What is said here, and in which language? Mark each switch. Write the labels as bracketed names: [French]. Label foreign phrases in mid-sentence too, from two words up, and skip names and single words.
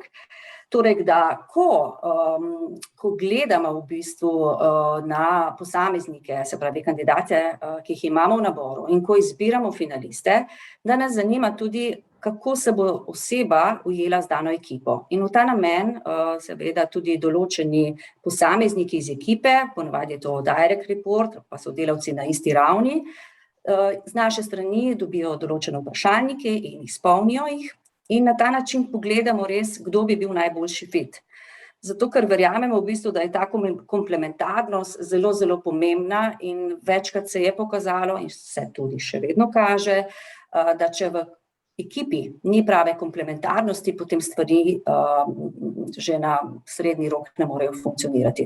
[Slovenian] Torej, da ko gledamo v bistvu na posameznike, se pravi kandidate, ki jih imamo v naboru in ko izbiramo finaliste, da nas zanima tudi, kako se bo oseba ujela z dano ekipo. In v ta namen seveda tudi določeni posamezniki iz ekipe, ponavadi je to [English] direct report, [Slovenian] pa so delavci na isti ravni, z naše strani dobijo določene vprašalnike in izpolnijo jih in na ta način pogledamo res, kdo bi bil najboljši fit. Zato, ker verjamemo v bistvu, da je ta komplementarnost zelo, zelo pomembna in večkrat se je pokazalo in se tudi še vedno kaže, da če v ekipi ni prave komplementarnosti, potem stvari že na srednji rok ne morejo funkcionirati.